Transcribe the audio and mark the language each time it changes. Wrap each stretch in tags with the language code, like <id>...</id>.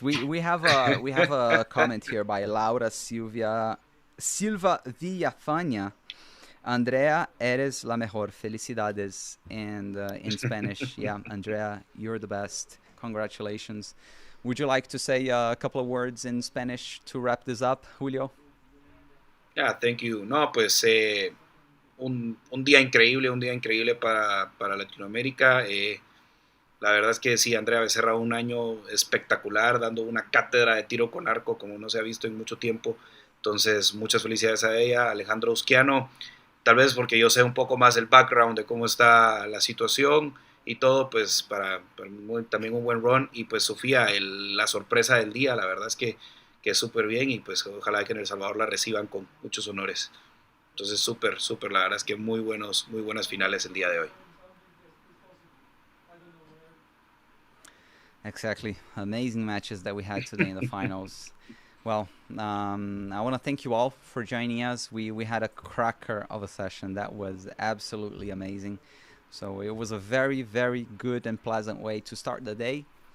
<en>We have a comment here by Laura Silva Villafania.</en> <es>Andrea, eres la mejor. Felicidades.</es> <en>And in Spanish, yeah, Andrea, you're the best. Congratulations. Would you like to say a couple of words in Spanish to wrap this up, Julio? Yeah, thank you.</en> <es>No, pues un día increíble para Latinoamérica. La verdad es que sí, Andrea Becerra, un año espectacular, dando una cátedra de tiro con arco como no se ha visto en mucho tiempo. Entonces, muchas felicidades a ella, Alejandro Usquiano, tal vez porque yo sé un poco más del background de cómo está la situación y todo, pues también un buen run. Y pues Sofía, la sorpresa del día, la verdad es que es súper bien y pues ojalá que en El Salvador la reciban con muchos honores. Entonces, súper, súper, la verdad es que muy buenas finales el día de hoy.</es> <en>Exactly. Amazing matches that we had today in the finals. Well, I want to thank you all for joining us. We had a cracker of a session that was absolutely amazing. So it was a very, very good and pleasant way to start the day.</en>